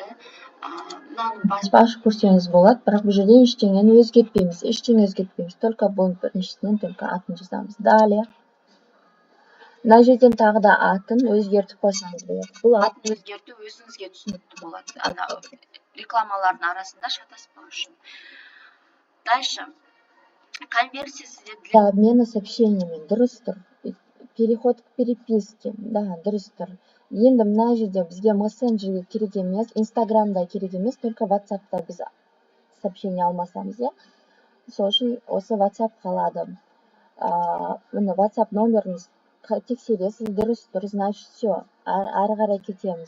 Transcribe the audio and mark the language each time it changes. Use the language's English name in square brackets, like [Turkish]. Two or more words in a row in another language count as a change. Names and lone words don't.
[Kazakh] Мынаны басып ашып көрсеңіз болады, бірақ бұл жерде ештеңені өзгертпейміз. Только бұл біріншісінен только атын жазамыз. [Russian] Далее. [Kazakh] Мына жерден тағы да атын өзгертіп қойсаңыз болады. Бұл атын өзгерту өзіңізге түсінікті болады. Ана рекламалардың арасында шатаспау үшін. [Russian] Дальше. Конверсия для обмена сообщениями, [Kazakh] дұрыс тұр. [Russian] Переход к переписке, [Kazakh] да, дұрыс тұр. Енді мына жерде бізге мессенджерге керек емес, инстаграмда керек емес, только WhatsAppта біз сообщение алмасамыз, иә? Сол үшін осы WhatsApp қалады. Міне WhatsApp номеріңіз тексересіз, дұрыс, [Russian] значит все, [Kazakh] ары қарай кетеміз.